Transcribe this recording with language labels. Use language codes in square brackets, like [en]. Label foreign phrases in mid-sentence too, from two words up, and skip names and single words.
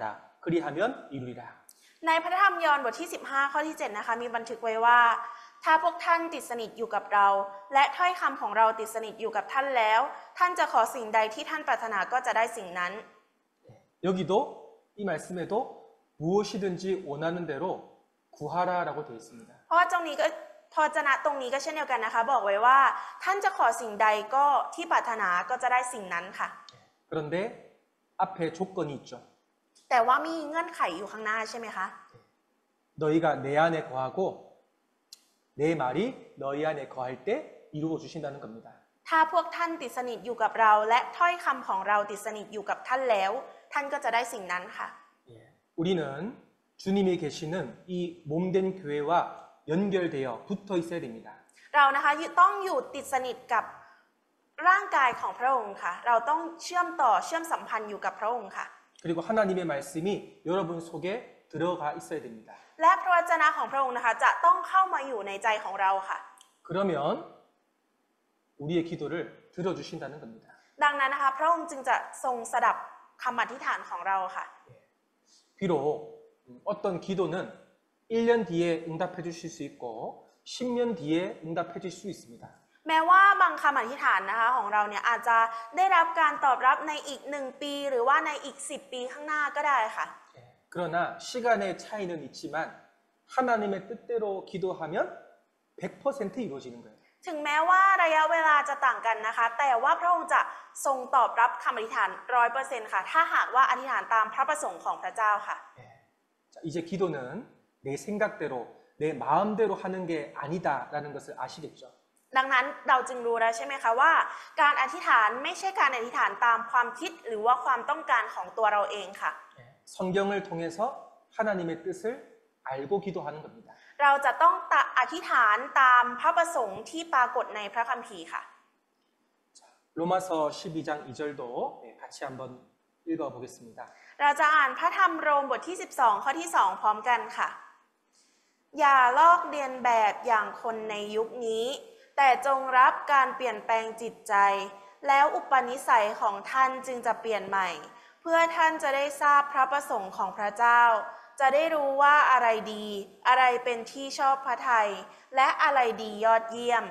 [ko] 그리하면 이루리라. [th] ในพระธรรมยอห์นบทที่ 15 ข้อที่ 7 นะคะมีบันทึกไว้ว่าถ้าพวกท่านติดสนิทอยู่กับเราและถ้อยคำของเราติดสนิทอยู่กับท่านแล้วท่านจะขอสิ่งใดที่ท่านปรารถนาก็จะได้สิ่งนั้น [ko] 여기도 이 말씀에도 무엇이든지 원하는 대로 구하라라고 되어 있습니다. [th] เพราะว่าตรงนี้ก็พระวจนะตรงนี้ก็เช่นเดียวกันนะคะบอกไว้ว่าท่านจะขอสิ่งใดก็ที่ปรารถนาก็จะได้สิ่งนั้นค่ะ [ko] 그런데 앞에 조건이 있죠. [th] แต่ว่ามีเงื่อนไขอยู่ข้างหน้าใช่ไหมคะ [ko] 너희가 내 안에 거하고 내 말이 너희 안에 거할 때 이루어 주신다는 겁니다. [th] ถ้าพวกท่านติดสนิทอยู่กับเราและถ้อยคำของเราติดสนิทอยู่กับท่านแล้วท่านก็จะได้สิ่งนั้นค่ะ [ko] 우리는 주님이 계시는 이 몸된 교회와 연결되어 붙어 있어야 됩니다. [th] เรานะคะต้องอยู่ติดสนิทกับร่างกายของพระองค์ค่ะเราต้องเชื่อมสัมพันธ์อยู่กับพระองค์ค่ะ [ko] 그리고 하나님의 말씀이 여러분 속에 들어가 있어야 됩니다. [th] และพระวจนะของพระองค์นะคะจะต้องเข้ามาอยู่ในใจของเราค่ะ [ko] 그러면 우리의 기도를 들어주신다는 겁니다. [th] ดังนั้นนะคะพระองค์จึงจะทรงสดับคำอธิษฐานของเราค่ะ [ko] 비록 어떤 기도는 1년 뒤에 응답해 주실 수 있고 10년 뒤에 응답해 주실 수 있습니다. [th] แม้ว่าบางคำอธิษฐานนะคะของเราเนี่ยอาจจะได้รับการตอบรับในอีก1 ปีหรือว่าในอีก10 ปีข้างหน้าก็ได้ค่ะ [ko] 그러나 시간의 차이는 있지만 하나님의 뜻대로 기도하면 100% 이루어지는 거예요. [th] ถึงแม้ว่าระยะเวลาจะต่างกันนะคะแต่ว่าพระองค์จะทรงตอบรับคำอธิษฐาน 100% ค่ะถ้าหากว่าอธิษฐานตามพระประสงค์ของพระเจ้าค่ะ [ko] 자, 이제 기도는 내 생각대로 내 마음대로 하는 게 아니다라는 것을 아시겠죠? [th] ดังนั้นเราจึงรู้แล้วใช่ไหมคะว่าการอธิษฐานไม่ใช่การอธิษฐานตามความคิดหรือว่าความต้องการของตัวเราเองค่ะ [ko] 성경을 통해서 하나님의 뜻을 알고 기도하는 겁니다. [th] เราจะต้องอธิษฐานตามพระประสงค์ที่ปรากฏในพระคัมภีร์ค่ะ [ko] 로마서 12장 2절도 같이 한번 읽어보겠습니다. [th] เราจะอ่านพระธรรมโรมบทที่ 12 ข้อที่ 2 พร้อมกันค่ะอย่าลอกเลียนแบบอย่างคนในยุคนี้ แต่จงรับการเปลี่ยนแปลงจิตใจ แล้วอุปนิสัยของท่านจึงจะเปลี่ยนใหม่ เพื่อท่านจะได้ทราบพระประสงค์ของพระเจ้า จะได้รู้ว่าอะไรดี อะไรเป็นที่ชอบพระทัย และอะไรดียอดเยี่ยม